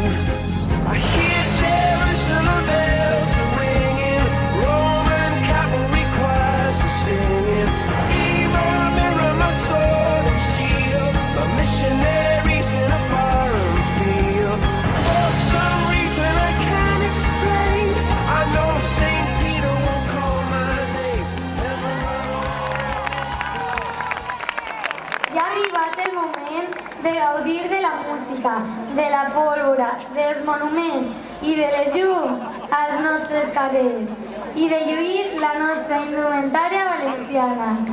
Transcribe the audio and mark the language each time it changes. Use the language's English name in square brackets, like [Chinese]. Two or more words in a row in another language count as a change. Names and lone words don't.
[English] I hear Jerusalem bells are ringing, Roman cavalry choirs are singing. Mirror, mirror, my sword and shield, my missionaries in a foreign field. For some reason I can't explain, I know Saint Peter won't call my name. [Catalan] Ja ha arribat el moment de gaudir de la música, de la pólvora, dels monuments i de les llums als nostres carrers i de lluir la nostra indumentària valenciana.